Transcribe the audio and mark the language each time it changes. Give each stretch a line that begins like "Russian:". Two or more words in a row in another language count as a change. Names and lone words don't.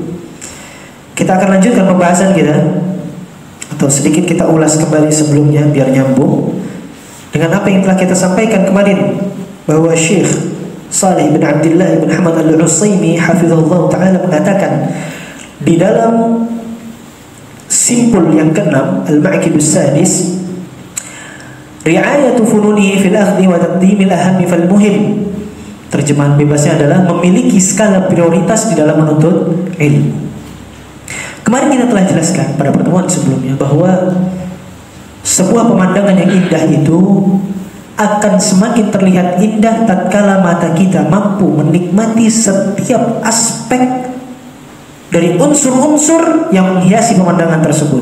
Indonesian: Kita akan lanjutkan pembahasan kita, atau sedikit kita ulas kembali sebelumnya biar nyambung dengan apa yang telah kita sampaikan kemarin, bahwa Syekh Saleh bin Abdullah bin Hamad Al-Utsaimin
Arabic: حفظه الله تعالى
Indonesian: mengatakan di dalam simpul yang ke-6 Al-Ma'kidus Sadis,
Arabic: رعاية فنونه في الأخذ وتقديم الأهم فالمهم.
Indonesian: Terjemahan bebasnya adalah memiliki skala prioritas di dalam menuntut ilmu. Kemarin kita telah jelaskan pada pertemuan sebelumnya bahwa sebuah pemandangan yang indah itu akan semakin terlihat indah tatkala mata kita mampu menikmati setiap aspek dari unsur-unsur yang menghiasi pemandangan tersebut.